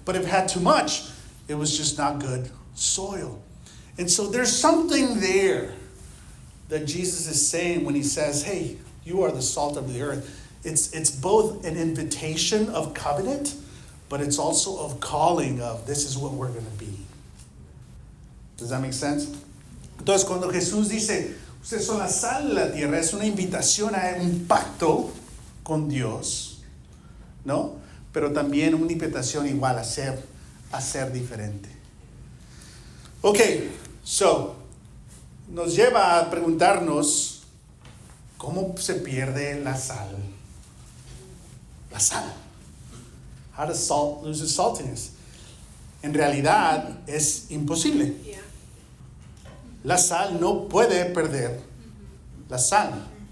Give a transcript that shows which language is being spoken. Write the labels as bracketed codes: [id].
[en] But if it had too much, it was just not good soil. And so there's something there that Jesus is saying when he says, hey, you are the salt of the earth. It's both an invitation of covenant, but it's also of calling of this is what we're going to be. Does that make sense? [es] Entonces, cuando Jesús dice, ustedes son la sal de la tierra, es una invitación a un pacto con Dios, ¿no? Pero también una invitación igual a ser diferente. Okay, so, nos lleva a preguntarnos, ¿cómo se pierde la sal? La sal. [en] How does salt lose its saltiness? [es] En realidad es imposible. La sal no puede perder la sal.